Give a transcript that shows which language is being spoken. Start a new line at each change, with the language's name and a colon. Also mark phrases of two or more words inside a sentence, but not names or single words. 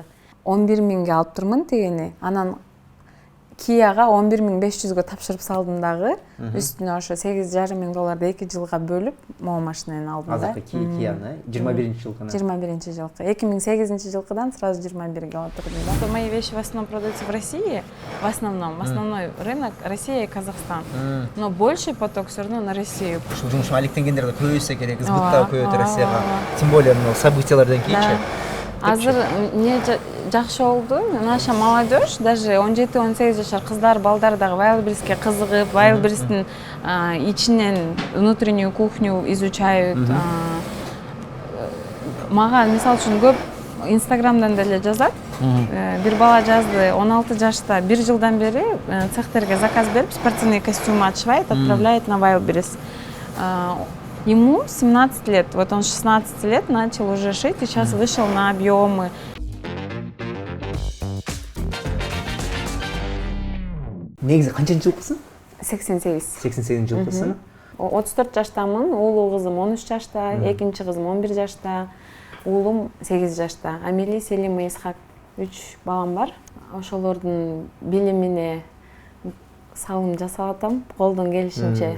Kyrgyz: 11.000ге алып турмун тегени. Анан Kia'га 11.500га тапшырып салдым дагы. Үстүнө ошо $8,500 2 жылга бөлүп, могу машинаны алдым да. Азыркы Kia'ны 21 жылкы. 21 жылкы. 2008 жылкыдан сразу 21ге отурдум да.
Russian: Мои вещи в основном продаются в России, в основном. Основной рынок Россия и Казахстан. Но больший поток все равно на Россию.
Kyrgyz: Ушул жумуш алектенгендер да көбөйсө керек, ызгыт да көбөйөт Россияга.
Russian: Тем более
Kyrgyz: мына событиялардан кийинчи. Азыр не жакшы болду.
Russian: Наша молодежь, даже
Kyrgyz: 17-18 жашар кыздар, балдар дагы Wildberries'ке кызыгып, Wildberries'тин ичинен
Russian: внутреннюю кухню изучают.
Kyrgyz: Мага мисал үчүн көп Инстаграмдан деле жазат. Бир бала жазды, 16 жашта 1 жылдан бери цехтерге заказ берип,
Russian: спортивный костюм отшивает, отправляет на Wildberries. Ему 17 лет, вот он 16 лет начал уже шить и сейчас вышел на объемы.
Kyrgyz: Негизи канчанчы жылкысың? 88 жылдасың. 34 жаштамын, уулуу кызым 13 жашта, экинчи кызым 11 жашта, уулум 8 жашта. Амели, Селима, Исхак 3 балам бар. Ошолордун билимине салым жасап атам, колдон келишинче.